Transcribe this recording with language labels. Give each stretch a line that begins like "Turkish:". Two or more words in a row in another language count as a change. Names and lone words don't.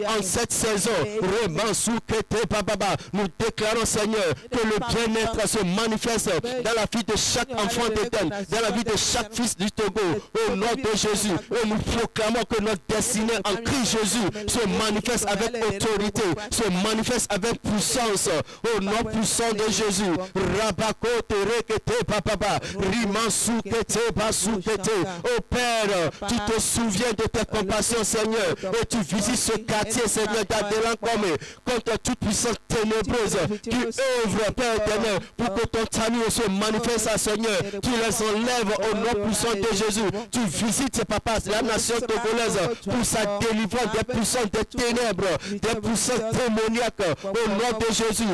French: En cette saison, nous déclarons, Seigneur, que le bien-être se manifeste dans la vie de chaque enfant de matin, dans la vie de chaque fils du Togo, au nom de Jésus. Et nous proclamons que notre destinée en Christ Jésus se manifeste avec autorité, se manifeste avec puissance, au nom puissant de Jésus. Rabako terekete papa, rimansukete basukete. Oh Père, tu te souviens de tes compassions, Seigneur, et tu visites ce quartier, Seigneur, d'Adelankomé, contre toute puissance ténébreuse qui œuvre, Père éternel, pour que ton salut se manifeste, Seigneur. Tu les enlèves au nom puissant de Jésus. Tu visites, papa, la nation togolaise pour sa délivrance des puissances des ténèbres, des puissances démoniaques, au nom de Jésus.